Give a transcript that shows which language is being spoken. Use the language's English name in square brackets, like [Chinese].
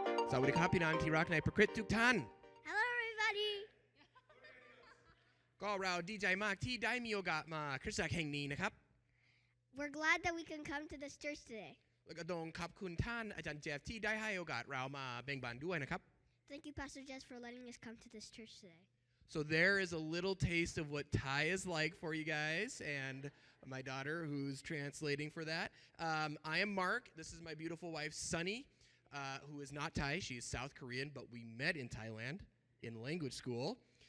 [Thai] สวัสดีครับพี่น้องที่รักในพระคริสต์ทุกท่าน [English] Hello, everybody. [Thai] ก็เราดีใจมากที่ได้มีโอกาสมาคริสตจักรแห่งนี้นะครับ [English] We're glad that we can come to this church today. [Thai] แล้วก็ต้องขอบคุณท่านอาจารย์เจฟที่ได้ให้โอกาสเรามาแบ่งปันด้วยนะครับ [English] Thank you, Pastor Jess, for letting us come to this church today. So there is a little taste of what Thai is like for you guys and my daughter who's translating for that. I am Mark. This is my beautiful wife, Sunny, who is not Thai. She is South Korean, but we met in Thailand in language school.